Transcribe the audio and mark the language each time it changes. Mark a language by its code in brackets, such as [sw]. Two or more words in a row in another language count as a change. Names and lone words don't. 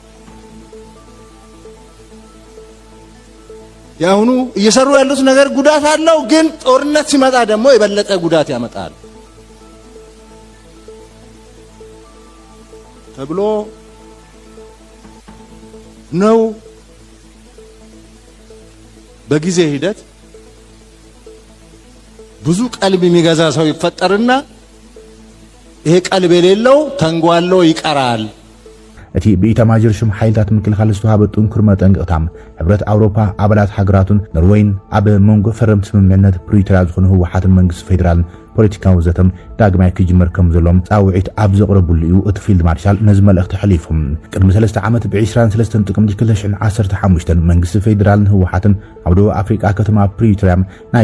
[am] ያሁኑ እየሰሩ ያሉት ነገር ጉዳት አለው ግን ጦርነት ሲመጣ ደግሞ የበለጠ ጉዳት ያመጣል ተብሎ ነው በጊዜ ሂደት ብዙ ቀልብ የሚገዛ ሰው ይፈጠርና ይሄ ቀልብ የሌለው ተንጓሎ ይቀራል [ti] እቲ ብኢታማጆር ሹም ሓይልታት ምክልኻል ዝተዋሃበ ጥንኩር መጠንቅቕታም ሕብረት ኣውሮፓ ኣባላት ሃገራቱን ኖርዌይን ኣብ መንጎ ፈረምቲ ስምምዕነት ፕሪቶሪያ ዝኾነ ህወሓትን መንግስቲ ፌደራልን ፖለቲካዊ ዘተም ዳግማይ ክጅመር ከም ዘሎም ጻውዒት ኣብ ዘቕረቡሉ እዩ እቲ ፊልድ ማርሻል ነዚ መልእኽቲ ሓሊፎም ቅድሚ 3 ዓመት ብ23 ጥቅምቲ 2015 መንግስቲ ፌደራልን ህወሓትን ኣብ ደቡብ ኣፍሪቃ ከተማ ፕሪቶሪያ ናይ